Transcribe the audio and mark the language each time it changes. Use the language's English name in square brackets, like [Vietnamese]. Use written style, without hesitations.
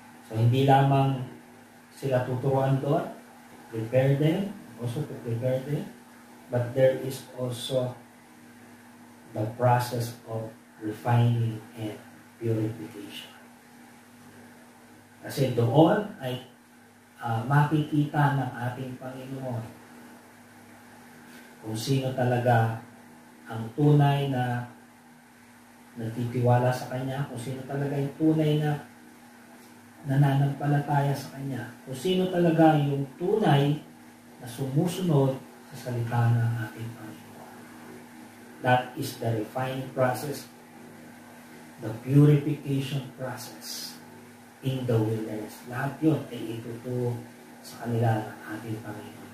[English] So [Filipino] hindi lamang sila tuturuan doon, [English] prepare them, also to prepare them, but there is also the process of refining and purification. [Filipino] Kasi doon ay makikita ng ating Panginoon kung sino talaga ang tunay na nagtitiwala sa Kanya, kung sino talaga yung tunay na nananampalataya sa Kanya, kung sino talaga yung tunay na sumusunod sa salita ng ating Panginoon. [English] That is the refining process, the purification process in the wilderness. [Filipino] Lahat yun ay ituturo sa kanila ng ating Panginoon.